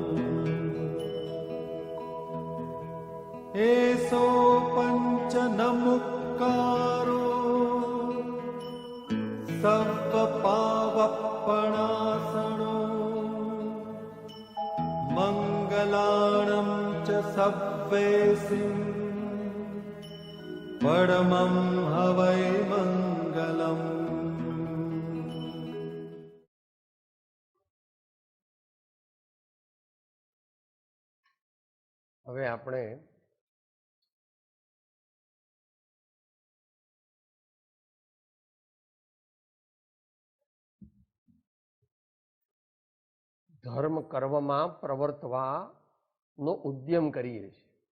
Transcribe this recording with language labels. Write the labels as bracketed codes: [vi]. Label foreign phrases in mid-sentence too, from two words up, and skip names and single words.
[pra] एसो पंच नमुक्कारो सर्वपावपणासनो मंगलाणं च सव्वेसिं परमं हवै मंगलम्। [gu] હવે આપણે ધર્મ કર્મમાં પ્રવર્તવાનો ઉદ્યમ કરીએ છીએ.